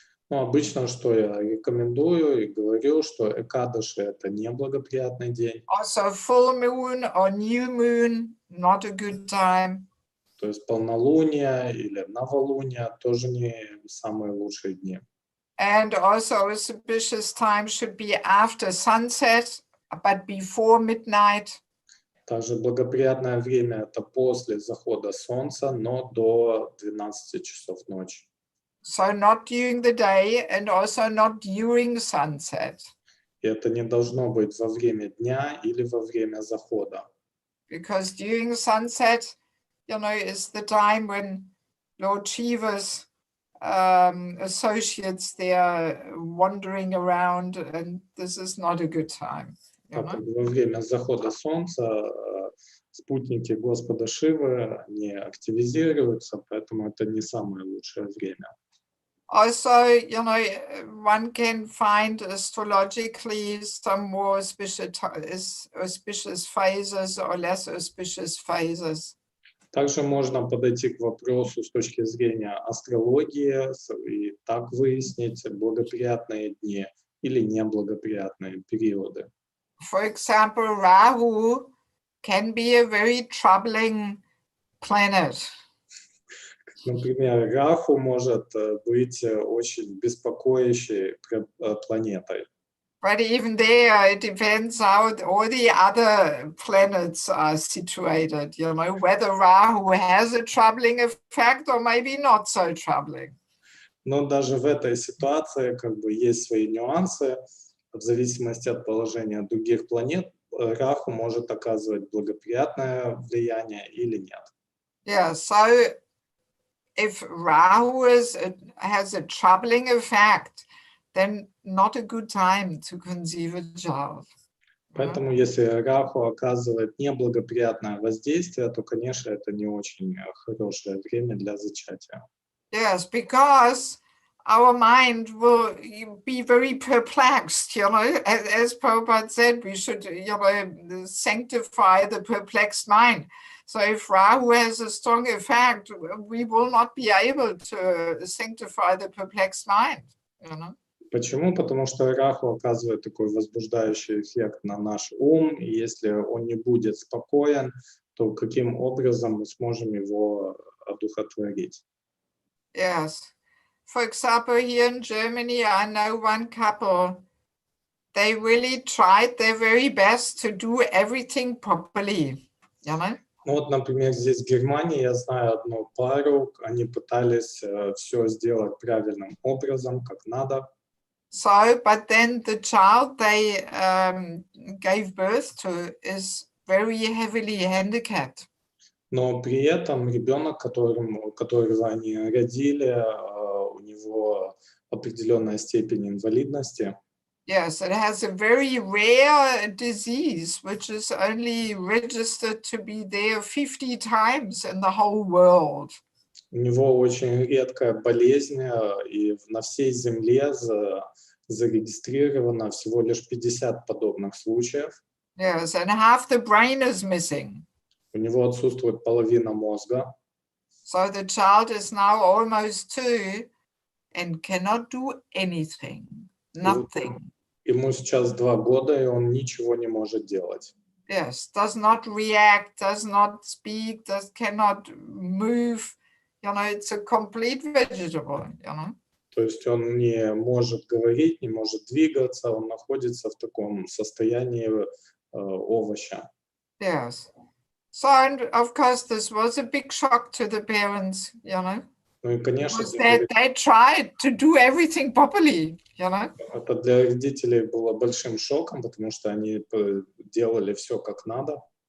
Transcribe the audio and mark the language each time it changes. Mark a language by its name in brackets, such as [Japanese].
[Russian] Ну, обычно, что я рекомендую и говорю, что Экадаши — это неблагоприятный день. [English] Also full moon or new moon, not a good time. [Russian] То есть полнолуние или новолуние тоже не самые лучшие дни. [English] And also auspicious time should be after sunset, but before midnight. [Russian] Также благоприятное время — это после захода солнца, но до 12 часов ночи. [English] So not during the day and also not during sunset. [Russian] И это не должно быть во время дня или во время захода. [English] Because during sunset, you know, is the time when Lord Shiva's associates, they are wandering around, and this is not a good time. [Russian] Во время захода солнца спутники Господа Шивы не активизируются, поэтому это не самое лучшее время. [English] Also, you know, one can find astrologically some more auspicious phases or less auspicious phases. [Russian] Также можно подойти к вопросу с точки зрения астрологии и так выяснить благоприятные дни или неблагоприятные периоды. [English] For example, Rahu can be a very troubling planet. [Russian] Например, Раху может быть очень беспокоящей планетой. [English] But even there, it depends how all the other planets are situated, you know, whether Rahu has a troubling effect or maybe not so troubling. [Russian] Но даже в этой ситуации как бы есть свои нюансы. В зависимости от положения других планет, Раху может оказывать благоприятное влияние или нет. [English] Yeah, so if Rahu has a troubling effect, then not a good time to conceive a child. [Russian] Поэтому если Раху оказывает неблагоприятное воздействие, то, конечно, это не очень хорошее время для зачатия. [English] Yes, because our mind will be very perplexed, you know, as Prabhupada said, we should, you know, sanctify the perplexed mind. So if Rahu has a strong effect, we will not be able to sanctify the perplexed mind, you know. [Russian] Почему? Потому что Раху оказывает такой возбуждающий эффект на наш ум, и если он не будет спокоен, то каким образом мы сможем его одухотворить? [English] Yes. For example, here in Germany, I know one couple, they really tried their very best to do everything properly, you know. [Russian] Ну вот, например, здесь в Германии я знаю одну пару, они пытались все сделать правильным образом, как надо. [English] So, but then the child they gave birth to is very heavily handicapped. [Russian] Но при этом ребенок, которого они родили, у него определенная степень инвалидности. [English] Yes, it has a very rare disease, which is only registered to be there 50 times in the whole world. [Russian] У него очень редкая болезнь, и на всей Земле зарегистрировано всего лишь 50 подобных случаев. [English] Yes, and half the brain is missing. [Russian] У него отсутствует половина мозга. [English] So the child is now almost 2 and cannot do anything, nothing. [Russian] Ему сейчас 2 года, и он ничего не может делать. [English] Yes, does not react, does not speak, cannot move. You know, it's a complete vegetable, you know. [Russian] То есть он не может говорить, не может двигаться, он находится в таком состоянии овоща. [English] Yes. So, and of course, this was a big shock to the parents, you know. [Russian] Ну и, конечно, [English] Because they tried to do everything properly, you know. [Russian] это для родителей было большим шоком, потому что они делали все как надо.